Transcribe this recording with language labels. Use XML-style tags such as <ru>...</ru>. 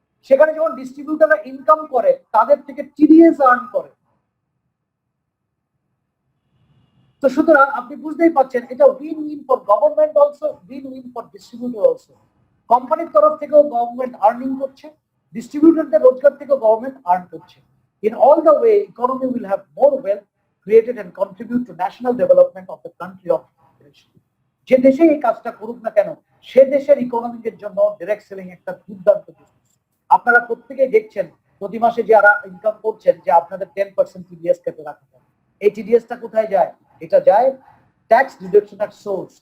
<bn>সেখানে যখন ডিস্ট্রিবিউটররা ইনকাম করে তাদের থেকে টিডিএস আর্ন করে। তো সুতরাং আপনি বুঝতেই পারছেন এটা</bn> <en>Win win for government also, win win for distributor also.</en> <bn>কোম্পানির তরফ থেকেও গভর্নমেন্ট আর্নিং করছে, ডিস্ট্রিবিউটরদের রোজগার থেকেও গভর্নমেন্ট আর্ন করছে।</bn> <en>In all the way, economy will have more wealth created and contribute to national development of the country of operation.</en> <bn>যে দেশে এই কাজটা করুক না কেন, সে দেশের ইকোনমিকের জন্য ডাইরেক্ট সেলিং একটা দুর্দান্ত বিজনেস। আপনারা প্রত্যেকেই দেখছেন প্রতি মাসে যারা ইনকাম করছেন যে আপনাদের 10% টিডিএস কেটে রাখা হয়। এই টিডিএসটা কোথায় যায়? এটা যায়</bn> <en>Tax deduction at source.</en>